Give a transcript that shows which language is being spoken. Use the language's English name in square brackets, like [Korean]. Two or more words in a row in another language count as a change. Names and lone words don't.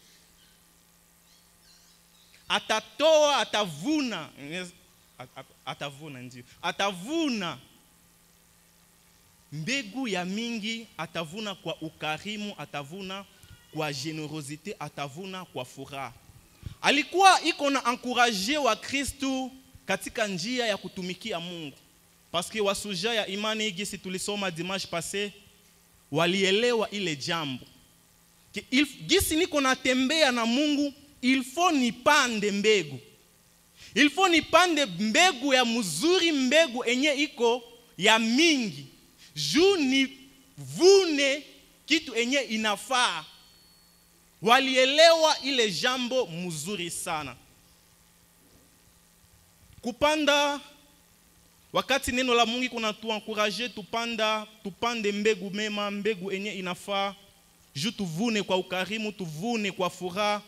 [Swahili] Atavuna mbegu ya mingi, atavuna kwa ukarimu, atavuna kwa generosite, atavuna kwa furaha. Alikuwa iko na encourager wa Kristo katika njia ya kutumikia Mungu. [French] Parce que [Swahili] wasuja ya imani gisi tulisoma [French] dimanche passé, [Swahili] walielewa ile jambo. Gisi niko natembea na Mungu, [French] il faut [Swahili] nipande mbegu. [French] Il faut [Swahili] nipande mbegu ya mzuri, mbegu enye iko ya mingi. Juu nivune kitu enye inafaa. Walielewa ile jambo mzuri sana. Kupanda, wakati neno la Mungu kuna tuencourager tupande mbegu mema, mbegu enye inafaa, juu tuvune kwa ukarimu, tuvune kwa furaha.